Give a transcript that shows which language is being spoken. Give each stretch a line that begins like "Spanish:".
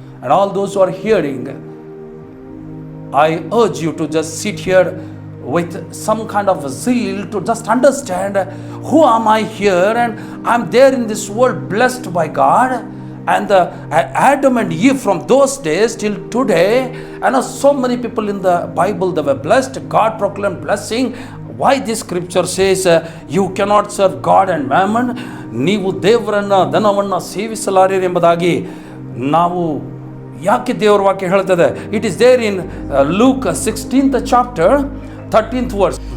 English: And all those who are hearing, I urge you to just sit here with some kind of zeal to just understand, who am I here, and I'm there in this world blessed by God. And the Adam and Eve from those days till today, and so many people in the Bible, they were blessed. God proclaimed blessing. Why this scripture says you cannot serve God and mammon?
Kannada: ನೀವು ದೇವರನ್ನು ಧನವನ್ನು ಸೇವಿಸಲಾರಿರಿ ಎಂಬುದಾಗಿ ನಾವು ಯಾಕೆ ದೇವರ ವಾಕ್ಯ ಹೇಳ್ತದೆ?
English: It is there in Luke 16th chapter 13th verse.